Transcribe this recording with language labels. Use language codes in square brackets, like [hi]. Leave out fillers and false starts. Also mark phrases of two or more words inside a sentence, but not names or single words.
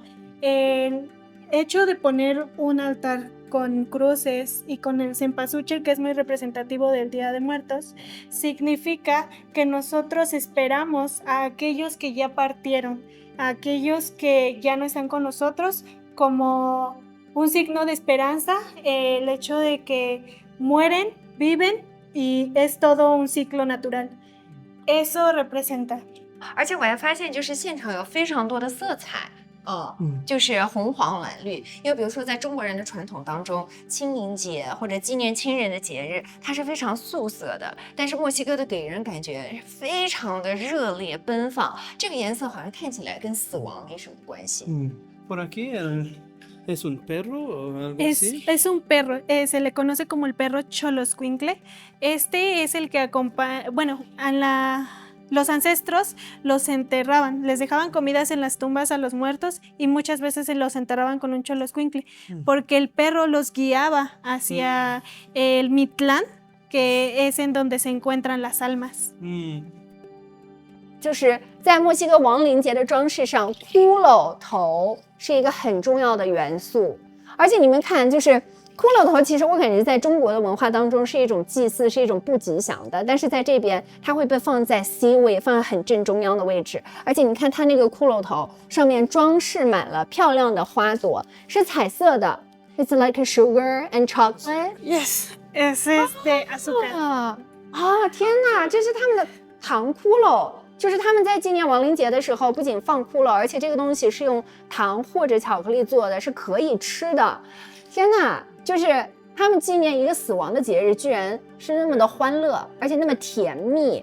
[es] El hecho de poner un altar con cruces y con el cempasúchil, que es muy representativo del Día de Muertos, significa que nosotros esperamos a aquellos que ya partieron, a aquellos que ya no están con nosotros, como un signo de esperanza, el hecho de que mueren, viven y es todo un ciclo natural. Eso representa. [zh] 而且我还发现，就是现场有非常多的色彩。就是红黄蓝绿，因为比如说在中国人的传统当中，清明节或者纪念亲人的节日，它是非常素色的，但是墨西哥的给人感觉非常的热烈奔放，这个颜色好像看起来跟死亡没什么关系。 [es] Por aquí ¿es un perro o algo así? Es un perro, se le conoce como el perro Xoloscuincle. Este es el que acompaña, bueno, los ancestros los enterraban, les dejaban comidas en las tumbas a los muertos y muchas veces se los enterraban con un Xoloscuincle, porque el perro los guiaba hacia el Mitlán, que es en donde se encuentran las almas. [zh] 就是在墨西哥亡灵节的装饰上，骷髅头是一个很重要的元素，而且你们看，就是骷髅头，其实我感觉在中国的文化当中是一种祭祀，是一种不吉祥的，但是在这边它会被放在 C 位，放在很正中央的位置，而且你看它那个骷髅头上面装饰满了漂亮的花朵，是彩色的。 [en] It's like a sugar and chocolate. Yes, [es] es de azúcar. [zh] 天哪，这是他们的糖骷髅。就是他们在纪念亡灵节的时候，不仅放骷髅，而且这个东西是用糖或者巧克力做的，是可以吃的。天哪，就是他们纪念一个死亡的节日，居然是那么的欢乐，而且那么甜蜜。